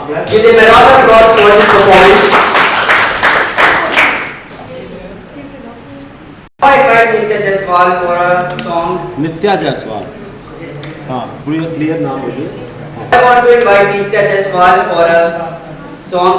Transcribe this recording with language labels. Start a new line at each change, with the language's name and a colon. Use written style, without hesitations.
English: Give them a round of applause for this performance. I invite Nitya Jaiswal for a song.
Hindi: नित्या जायसवाल, हाँ clear नाम हो गया।
English: I want to invite Nitya Jaiswal for a song.